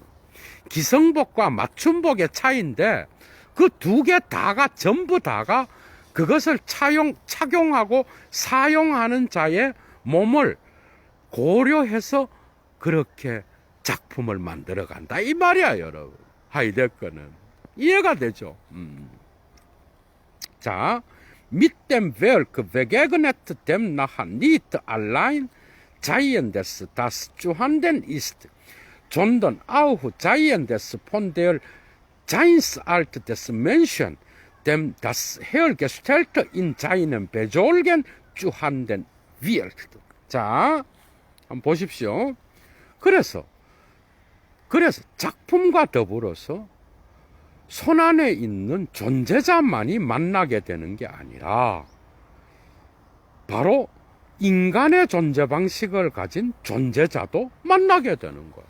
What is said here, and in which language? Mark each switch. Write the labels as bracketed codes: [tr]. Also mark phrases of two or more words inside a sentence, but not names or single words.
[ko] 기성복과 맞춤복의 차이인데, 그 두 개 다가, 전부 다가 그것을 착용하고 사용하는 자의 몸을 고려해서 그렇게 작품을 만들어 간다 이 말이야, 여러분. 하이데거는 이해가 되죠? 자, [de] mit dem Werk begegnet dem nachher nicht allein Seiendes, das vorhanden ist, sondern auch Seiendes von der Seinsart des Menschen, dem das hergestellte in seinem Besorgen vorhanden wird. [ko] 자, 한번 보십시오. 그래서 작품과 더불어서 손안에 있는 존재자만이 만나게 되는 게 아니라 바로 인간의 존재 방식을 가진 존재자도 만나게 되는 거예요.